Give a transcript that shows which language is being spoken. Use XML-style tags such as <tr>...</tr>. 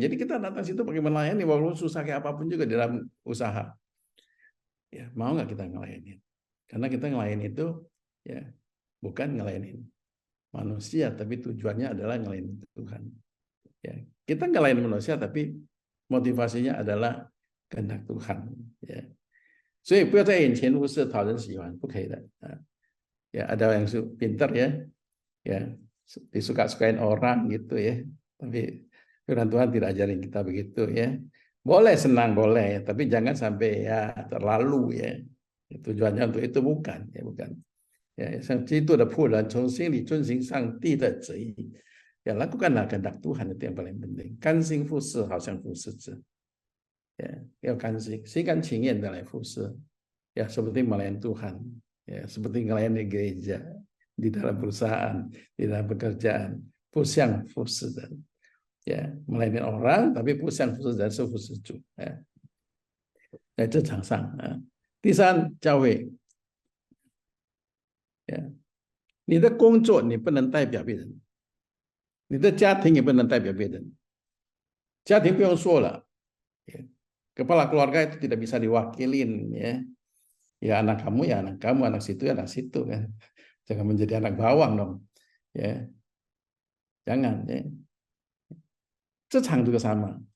<id>Jadi kita datang situ pakai melayani, walaupun susah kayak apapun juga di dalam usaha. Ya, mau nggak kita ngelayanin? Karena kita ngelayanin itu ya bukan ngelayanin manusia, tapi tujuannya adalah ngelayanin Tuhan. Ya, kita ngelayanin manusia, tapi motivasinya adalah kehendak Tuhan.</id> <zh>Ya, 所以不要在眼前服侍讨人喜欢，不可以的。</zh> <id>Ya, ada yang pintar ya disuka-sukain orang gitu ya. Tapi firman Tuhan tidak ajarin kita begitu ya. Boleh senang boleh, tapi jangan sampai ya terlalu ya. Tujuannya untuk itu bukan ya, bukan. Ya,</id> <zh>像基督的仆人从心里遵行上帝的旨意，</zh> <id>ya lakukanlah kehendak Tuhan, itu yang paling penting.</id> <zh>甘心服侍，好像服侍者，ya 要甘心，心甘情愿的来服侍，</zh> <id>ya seperti melayani Tuhan, ya seperti melayani gereja, di dalam perusahaan, di dalam pekerjaan,</id> <zh>不像服侍人，</zh> <id>ya melayani orang tapi</id> <zh>不像服侍人，是服侍主，在职场上啊。第三，教会。你的工作你不能代表别人，你的家庭也不能代表别人。家庭不用说了，</zh> <id>kepala keluarga itu tidak bisa diwakilin ya. Ya anak kamu ya anak kamu, anak situ ya anak situ kan. Jangan menjadi anak bawang dong. Ya. Jangan ya. 职场 juga sama.</id>